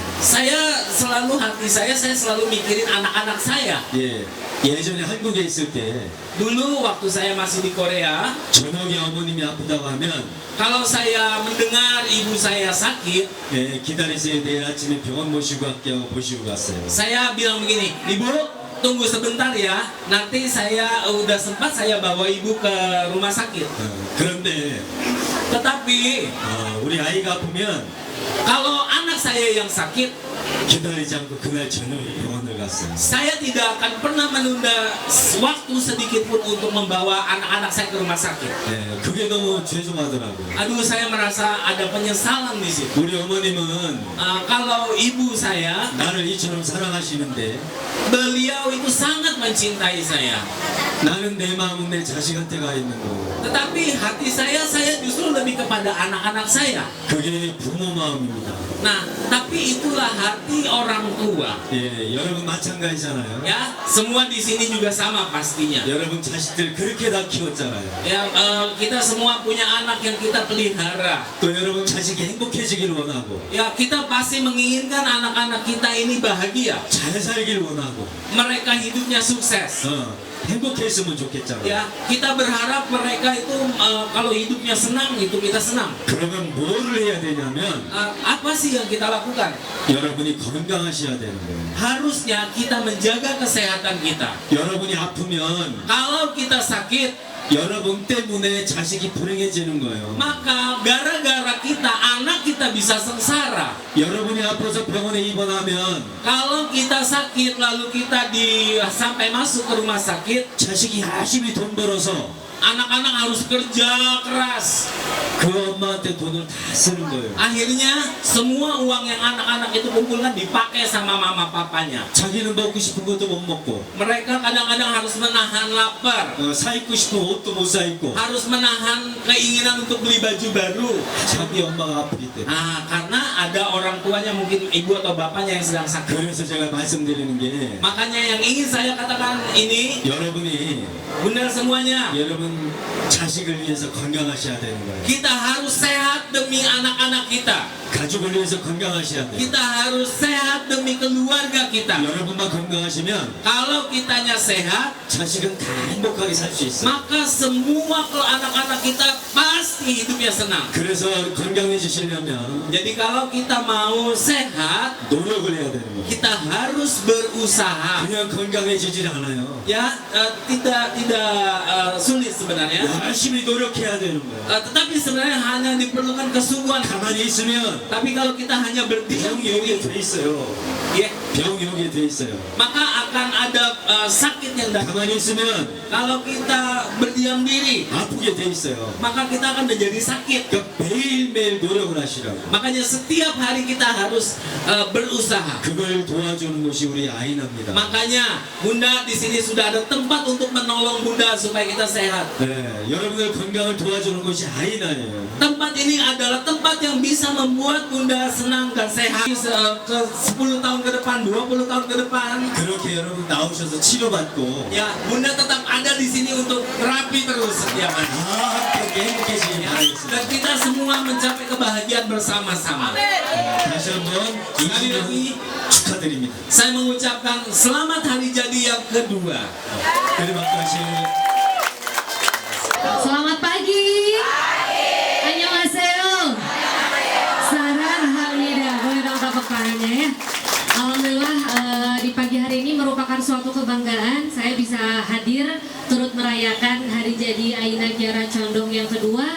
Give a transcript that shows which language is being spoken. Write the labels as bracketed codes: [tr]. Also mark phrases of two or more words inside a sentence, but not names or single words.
[id] Hati saya selalu mikirin anak-anak saya. [ko] 예, 예전에 한국에 있을 때 [id] Dulu waktu saya masih di Korea, [ko] 저녁에 어머님이 아프다고 하면 [id] kalau saya mendengar ibu saya sakit, [ko] 예, 기다리세요. 내일 아침에 병원 모시고 갈게요. 보시고 갔어요. [id] saya bilang begini, ibu tunggu sebentar ya, nanti saya udah sempat saya bawa ibu ke rumah sakit. [ko] 그런데 [id] Tetapi [ko] 우리 아이가 아프면 [id] kalau anak saya yang sakit, [ko] 기다리지 않고 그날 저녁에 병원을 갔어요. [id] saya tidak akan pernah menunda waktu sedikit pun untuk membawa anak-anak saya ke rumah sakit. [ko] 예, 그게 너무 죄송하더라고요. [id] Aduh, saya merasa ada penyesalan di situ. [ko] 우리 어머님은 [id] Kalau ibu saya, [ko] 나를 이처럼 사랑하시는데 [id] beliau itu sangat mencintai saya. [ko] 나는 내 마음은 내 자식한테 가 있는 거고 [id] Tetapi hati saya justru lebih kepada anak-anak saya. [ko] 그게 부모 마음입니다. [id] Nah, tapi itulah hati orang tua. [ko] 예, 여러분 마찬가지잖아요. [id] Ya, semua di sini juga sama pastinya. [ko] 여러분 자식들 그렇게 다 키웠잖아요. [id] Ya, kita semua punya anak yang kita pelihara. [ko] 또 여러분 자식이 행복해지길 원하고 [id] Ya, kita pasti menginginkan anak-anak kita ini bahagia. [ko] 잘 살길 원하고 [id] Mereka hidupnya sukses. [ko] 행복했으면 좋겠잖아요. [id] Ya, kita berharap mereka itu kalau hidupnya senang, itu kita senang. [ko] 그러면 뭐를 해야 되냐면 [id] Apa sih yang kita lakukan? [ko] 여러분이 건강하셔야 되는 거예요. [id] Harusnya kita menjaga kesehatan kita. [ko] 여러분이 아프면 [id] Kalau kita sakit, [ko] 여러분 때문에 자식이 불행해지는 거예요. [id] maka gara-gara kita, anak kita bisa sengsara. [ko] 여러분이 아파서 병원에 입원하면 [id] Kalau kita sakit lalu kita sampai masuk ke rumah sakit, [ko] 자식이 열심히 돈 벌어서 [id] anak-anak harus kerja keras. [ko] 그 엄마한테 돈을 다 쓰는 거예요. [id] Akhirnya semua uang yang anak-anak itu kumpulkan dipakai sama mama papanya. [ko] 자기는 먹고 싶은 것도 못 먹고 [id] Mereka kadang-kadang harus menahan lapar, [ko] 사 입고 싶은 옷도 못 사 입고 [id] harus menahan keinginan untuk beli baju baru. [ko] 자기 엄마가 아프기 때문에. [id] Karena ada orang tuanya, mungkin ibu atau bapaknya yang sedang sakit. [ko] 그래서 제가 말씀드리는 게 [id] Makanya yang ingin saya katakan ini, [ko] 여러분이 [id] benar semuanya, [ko] 여러분 자식을 위해서 건강하셔야 되는 거예요. [id] kita harus sehat demi anak-anak kita. [ko] 가족을 위해서 건강하셔야 돼요. [id] Kita harus sehat demi keluarga kita. [ko] 여러분만 건강하시면 [id] Kalau kitanya sehat, [ko] 자식은 다 행복하게 살 수 있어요. [id] maka semua anak-anak kita pasti hidupnya senang. [ko] 그래서 건강해지시려면 [id] Jadi kalau kita mau sehat, [ko] 노력을 해야 되는 거예요. [id] kita harus berusaha. [ko] 그냥 건강해지질 않아요. [id] Ya, tidak sulit sebenarnya. [ko] 열심히 노력해야 되는 거예요. [id] Tetapi sebenarnya hanya diperlukan kesungguhan. [ko] 가만히 있으면 [id] Tapi kalau kita hanya berdiam [ko] 병이 여기에 [id] diri, [ko] 돼 있어요. [id] ya, [ko] 병이 여기에 돼 있어요. [id] maka akan ada sakit yang datang. [ko] 가만히 있으면 [id] Kalau kita berdiam diri, [ko] 아프게 돼 있어요. [id] maka kita akan menjadi sakit. [ko] 그러니까 매일매일 노력을 하시라고. [id] Makanya setiap hari kita harus berusaha. [ko] 그걸 도와주는 곳이 우리 아이나입니다. [id] Makanya Bunda di sini sudah ada tempat untuk menolong Bunda supaya kita sehat. [ko] 네, 여러분들 건강을 도와주는 곳이 아이나예요. [id] Tempat ini adalah tempat yang bisa membuat Bunda senang dan sehat. Ke 10 tahun ke depan, 20 tahun ke depan, [ko] 그렇게 여러분 나오셔서 치료받고 [id] ya Bunda tetap ada di sini untuk terapi terus setiap hari. [ko] 함께 행복해지길 바라겠습니다. [id] Dan kita semua mencapai kebahagiaan bersama-sama. [ko] 다시 한번 [id] Sekali lagi, [ko] 축하드립니다. [id] saya mengucapkan selamat hari jadi yang kedua. terima kasih. Selamat pagi. Annyeonghaseyo. [ko] 사랑 합니다. [id] Boleh dong tepuk tangannya ya. Alhamdulillah di pagi hari ini merupakan suatu kebanggaan saya bisa hadir turut merayakan hari jadi Aina Kiara Condong yang kedua.